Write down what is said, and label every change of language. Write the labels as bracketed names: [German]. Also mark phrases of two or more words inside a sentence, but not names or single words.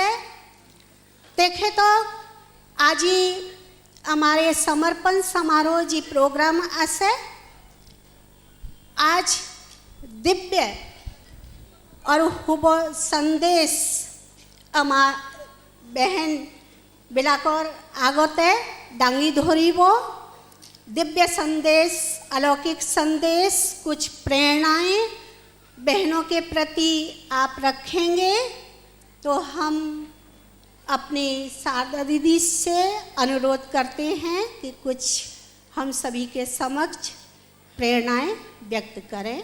[Assamese] তেখেতক আজি আমাৰ এই সমৰ্পণ সমাৰোহ যি প্ৰগ্ৰাম আছে, আজ দিব্য আৰু শুভ সন্দেশ আমাৰ বেহেনবিলাকৰ আগতে দাঙি ধৰিব। [Hindi] दिव्य संदेश, अलौकिक संदेश, कुछ प्रेरणाएं बहनों के प्रति आप रखेंगे तो हम अपनी शारदा दीदी से अनुरोध करते हैं कि कुछ हम सभी के समक्ष प्रेरणाएं व्यक्त करें।